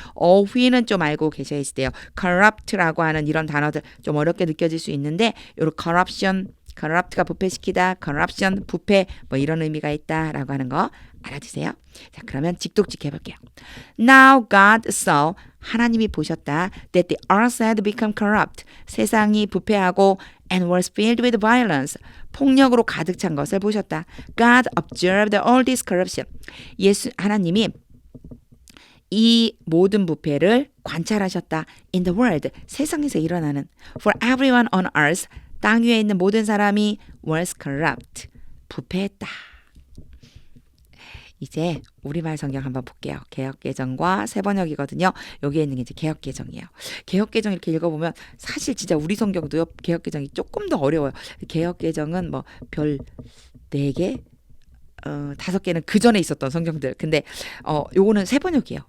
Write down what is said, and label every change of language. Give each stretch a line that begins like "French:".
Korean: 어휘는 좀 알고 계셔야 돼요. corrupt라고 하는 이런 단어들 좀 어렵게 느껴질 수 있는데 요런 corrupt가 부패시키다, corruption, 부패 뭐 이런 의미가 있다라고 하는 거 알아주세요. 자, 그러면 직독직 해볼게요.
English: Now God saw,
Korean: 하나님이 보셨다.
English: That the earth had become corrupt.
Korean: 세상이 부패하고
English: and was filled with violence.
Korean: 폭력으로 가득 찬 것을 보셨다.
English: God observed all this corruption.
Korean: 하나님이 이 모든 부패를 관찰하셨다.
English: In the world,
Korean: 세상에서 일어나는
English: For everyone on earth,
Korean: 땅 위에 있는 모든 사람이
English: was corrupt, 부패했다.
Korean: 이제 우리말 성경 한번 볼게요. 개역개정과 새번역이거든요. 여기에 있는 게 이제 개역개정이에요. 개역개정 이렇게 읽어보면 사실 진짜 우리 성경도요. 개역개정이 조금 더 어려워요. 개역개정은 뭐 별 4개? 5개는 그 전에 있었던 성경들. 근데 요거는 새번역이에요.